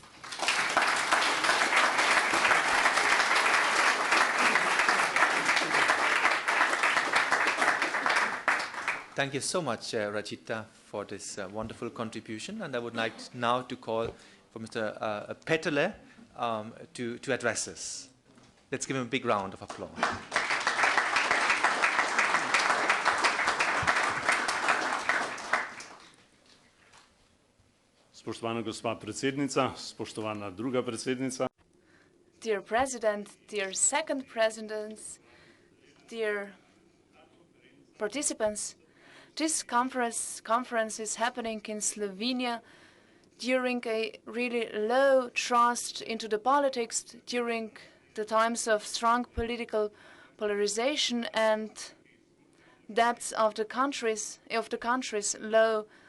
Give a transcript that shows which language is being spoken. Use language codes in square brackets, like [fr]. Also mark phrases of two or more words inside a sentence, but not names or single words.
[en] Thank you so much, Rachita, for this wonderful contribution. And I would like now to call for Mr. Peterle to address us. Let's give him a big round of applause. [sl] Spoštovana gospa predsednica, spoštovana druga predsednica. [en] Dear President, dear second presidents, dear participants, this conference is happening in Slovenia during a really low trust into the politics, during the times of strong political polarization and debts of the countries, low